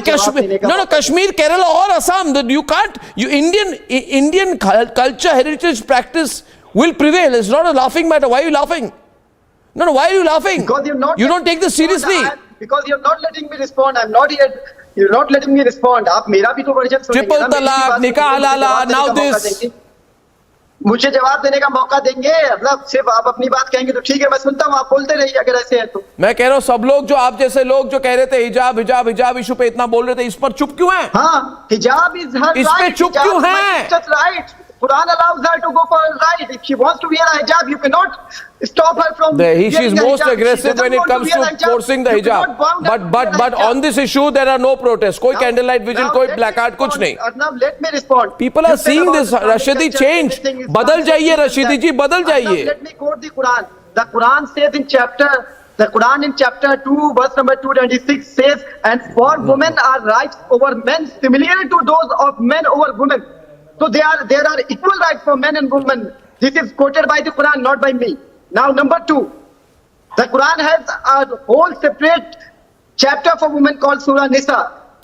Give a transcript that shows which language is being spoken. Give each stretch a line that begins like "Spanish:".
English: Kashmir, Kerala or Assam, you can't. Indian culture, heritage, practice will prevail. It's not a laughing matter. Why are you laughing? No, why are you laughing? You don't take this seriously. Because you're not letting me respond. I'm not yet. You're not letting me respond.
Hindi: आप मेरा भी तो version सुनेंगे.
English: Triple talaq, nikah halala, now this.
Hindi: मुझे जवाब देने का मौका देंगे. मतलब सिर्फ आप अपनी बात कहेंगे तो ठीक है, मैं सुनता हूँ. आप बोलते रहिए अगर ऐसे है तो. मैं कह रहा हूँ सब लोग जो आप जैसे लोग जो कह रहे थे हिजाब इशू पे इतना बोल रहे थे, इस पर चुप क्यों हैं?
English: हाँ, हिजाब is her right.
Hindi: इस पे चुप क्यों हैं?
English: Quran allows her to go for a ride. If she wants to wear a hijab, you cannot stop her from. She is most aggressive when it comes to forcing the hijab. But on this issue, there are no protests.
Hindi: कोई candlelight vigil, कोई placard, कुछ नहीं.
English: Arnab, let me respond. People are seeing this. Rashidi, change.
Hindi: बदल जाइए, Rashidi जी, बदल जाइए.
English: Let me quote the Quran. The Quran says in chapter 2, verse number 226 says, "And for women are rights over men similar to those of men over women." So there are equal rights for men and women. This is quoted by the Quran, not by me. Now, number 2, the Quran has a whole separate chapter for women called Surah Nisa.